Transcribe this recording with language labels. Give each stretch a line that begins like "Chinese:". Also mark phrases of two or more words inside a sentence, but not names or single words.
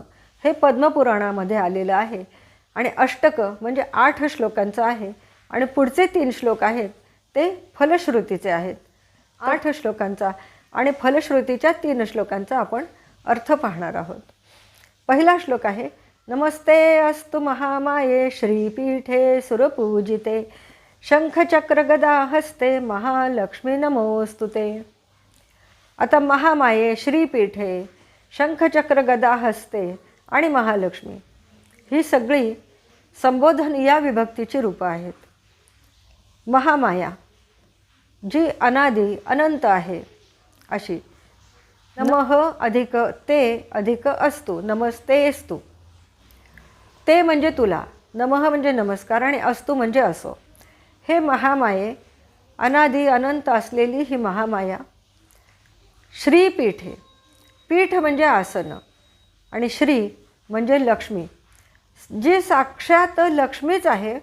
Marathi: हे पद्मपुराणामध्ये आलेलं आहे आणि अष्टक म्हणजे 8 श्लोकांचं आहे आणि पुढचे 3 श्लोक आहेत ते फलश्रुतीचे आहेत. 8 श्लोकांचा आणि फलश्रुतीच्या 3 श्लोकांचा आपण अर्थ पाहणार आहोत. पहिला श्लोक आहे,
Sanskrit: नमस्ते अस्तु महामाये श्रीपीठे सुरपूजिते शंखचक्र गदा हस्ते महालक्ष्मी नमोस्तुते.
Marathi: आता महामाये, श्रीपीठे,
Sanskrit: शंखचक्र गदा हस्ते
Marathi: आणि महालक्ष्मी ही सगळी संबोधन या विभक्तीची रूपं आहेत. महामाया जी अनादी अनंत आहे अशी. नमः अधिक ते अधिक अस्तु, नमस्तेस्तु. ते म्हणजे तुला, नमः म्हणजे नमस्कार आणि अस्तु म्हणजे असो. हे महामाये, अनादी अनंत असलेली ही महामाया. श्रीपीठे, पीठ म्हणजे आसन आणि श्री म्हणजे लक्ष्मी, जी साक्षात लक्ष्मीच आहे.